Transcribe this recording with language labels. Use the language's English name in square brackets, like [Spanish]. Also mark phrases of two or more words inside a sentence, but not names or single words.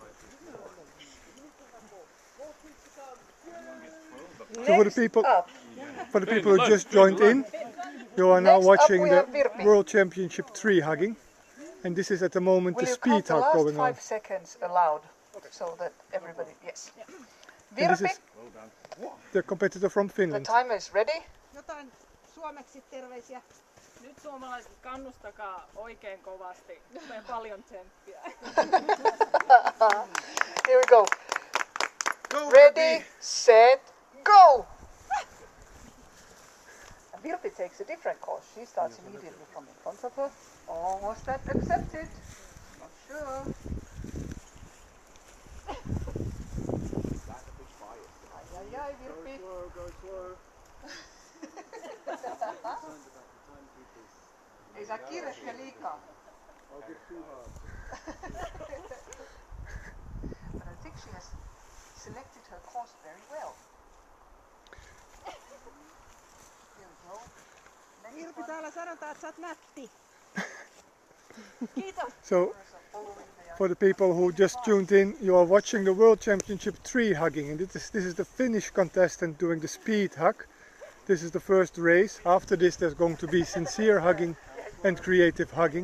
[English] So for the people who just joined in, you are now Next up watching we the have Virpi. World Championship tree hugging, and this is at the moment Will the you speed count the hug last going on. 5 seconds allowed, so that everybody, yes. And this Virpi, is the competitor from the Finland. timer is ready. [Finnish] Jotain suomeksi terveisiä. Nyt suomalaiset kannustakaa oikein kovasti ja paljon tsemppiä. [English] Here we go. Go, Ready, Virpi! set, go! And Virpi takes a different course. She starts immediately from in front of her. Oh, was that accepted? Not sure. Ai, ai, ai, Virpi. Go slow. [Finnish] Ei saa kiirehtiä liikaa. [English] I'll get too hard. But I think she has selected her course very well. Here we go. Next Virpi, one. [Finnish] täällä sanotaan, että sä oot nätti. [English] So for the people who just tuned in, you are watching the World Championship tree hugging, and this is the Finnish contestant doing the speed hug. This is the first race. After this there's going to be sincere hugging and creative hugging.